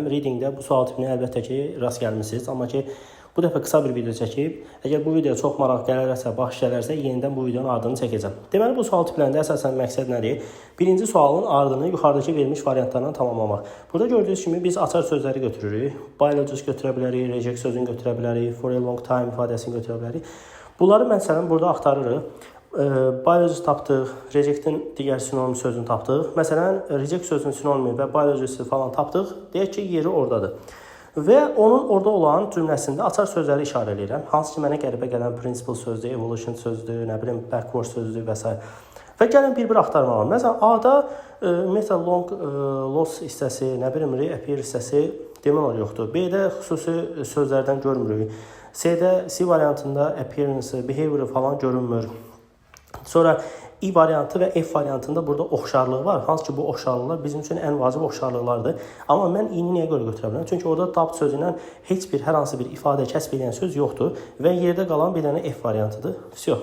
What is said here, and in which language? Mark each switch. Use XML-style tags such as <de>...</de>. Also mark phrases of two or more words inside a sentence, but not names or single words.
<az>Readingdə bu sual tipinə əlbəttə ki, rast gəlmisiniz. Amma ki, bu dəfə qısa bir video çəkib, əgər bu video çox maraq gələrsə, baş gələrsə, yenidən bu videonun ardını çəkəcəm. Deməli, bu sual tiplərində əsasən məqsəd nədir? Birinci sualın ardını yuxarıdakı verilmiş variantlarla tamamlamaq. Burada gördüyünüz kimi biz açar sözləri götürürük. Biologists götürə bilərik, reject sözünü götürə bilərik,</az> <en>for a long time</en> <az>ifadəsini götürə bilərik. Bunları məsələn burada axtarırıq. Biologist tapdıq, reject'in digər sinonim sözünü tapdıq. Məsələn, reject sözünün sinonimi və biologist falan tapdıq. Deyək ki, yeri oradadır. Və onun orada olan cümləsində açar sözləri işarə edirəm. Hansı ki, mənə qəribə gələn principle sözdür, evolution sözdür, nə bilim, backward sözdür və s. Və gəlin bir-bir axtarmalıyım. Məsələn, A-da ümumiyyətlə</az> <en>long loss</en> <az>hissəsi, nə bilim, reappear hissəsi demək olar yoxdur. B-də xüsusi sözlərdən görmürük. C-də C variantında</az> <en>appearance, behavior</en> <az>falan görünmür. Sonra I variantı və F variantında burada oxşarlıq var. Hansı ki, bu oxşarlıqlar bizim üçün ən vacib oxşarlıqlardır. Amma mən I-ni niyə görə götürə bilirəm? Çünki orada tab sözündən heç bir, hər hansı bir ifadə kəsb edən söz yoxdur və yerdə qalan bir dənə F variantıdır.</az> <ru>Всё.</ru>